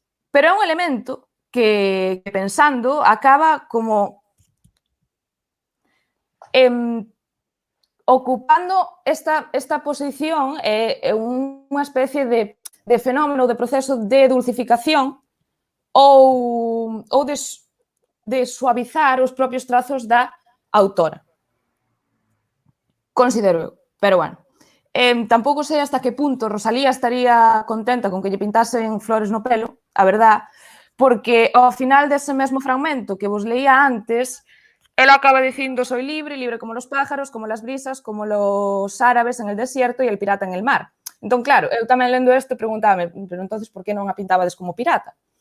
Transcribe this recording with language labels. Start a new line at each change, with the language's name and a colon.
Galician: Pero é un elemento que, pensando, acaba como ocupando esta posición unha especie de fenómeno, de proceso de dulcificación ou de suavizar os propios trazos da autora. Considero eu, pero bueno. Tampouco sei hasta que punto Rosalía estaría contenta con que lle pintasen flores no pelo, a verdad, porque ao final dese mesmo fragmento que vos leía antes, ela acaba dicindo
Spanish: soy libre, libre como los pájaros, como las brisas, como los árabes en el desierto y el pirata en el mar.
Galician: Entón, claro, eu tamén lendo isto preguntábame, pero entonces por que non a pintabades como pirata?